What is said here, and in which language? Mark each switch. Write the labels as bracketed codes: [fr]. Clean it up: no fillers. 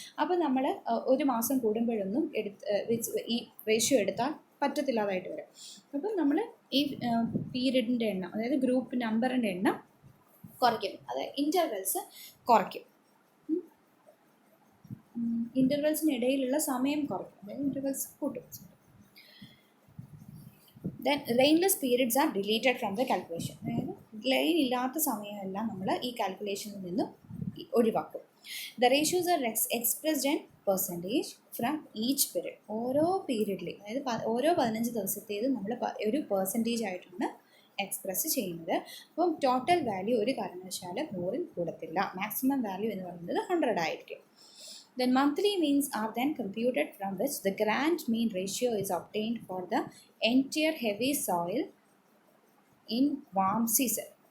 [ml] അപ്പോൾ നമ്മൾ ഒരു മാസം കൂടുമ്പോഴൊന്നും ഈ റേഷ്യോ എടുത്താൽ പറ്റത്തില്ലാതായിട്ട് വരും. അപ്പം നമ്മൾ ഈ പീരിയഡിൻ്റെ എണ്ണം, അതായത് ഗ്രൂപ്പ് നമ്പറിൻ്റെ എണ്ണം കുറയ്ക്കും, അതായത് ഇൻ്റർവെൽസ് കുറയ്ക്കും. ഇൻ്റർവെൽസിനിടയിലുള്ള സമയം കുറയ്ക്കും, അതായത് ഇൻ്റർവെൽസ് കൂട്ടും. [en] Then rainless periods are deleted from the calculation. [ml] അതായത് റെയിൻ ഇല്ലാത്ത സമയമെല്ലാം നമ്മൾ ഈ കാൽക്കുലേഷനിൽ നിന്നും ഒഴിവാക്കും. [en] The ratios are expressed in percentage from each period. [ml] ഓരോ പീരീഡിലും, അതായത് ഓരോ 15 ദിവസത്തേതും നമ്മൾ ഒരു പെർസെൻറ്റേജ് ആയിട്ടാണ് എക്സ്പ്രസ് ചെയ്യുന്നത്. അപ്പം ടോട്ടൽ വാല്യൂ ഒരു കാരണവശാലും 100 കൂടത്തില്ല. മാക്സിമം വാല്യൂ എന്ന് പറയുന്നത് 100 ആയിരിക്കും. [en] Then monthly means are then computed from which the grand mean ratio is obtained for the entire heavy soil in warm season.